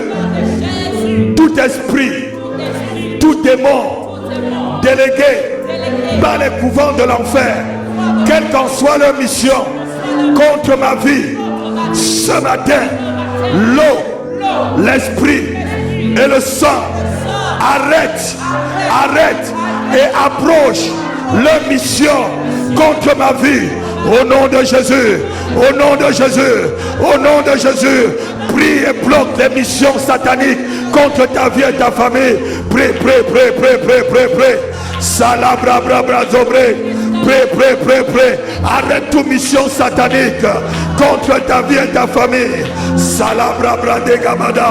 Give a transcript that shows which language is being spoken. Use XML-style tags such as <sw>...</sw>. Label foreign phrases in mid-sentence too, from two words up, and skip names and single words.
<fr>Tout esprit, tout démon délégué par les couvents de l'enfer, quelle qu'en soit leur mission contre ma vie, ce matin, l'eau, l'esprit et le sang arrête et approche leur mission contre ma vie. Au nom de Jésus, au nom de Jésus, au nom de Jésus, prie et bloque les missions sataniques contre ta vie et ta famille. Prie. Salabra bra bra zobre. Prie. Arrête toute mission satanique contre ta vie et ta famille. Salabra bra de gamada.</fr>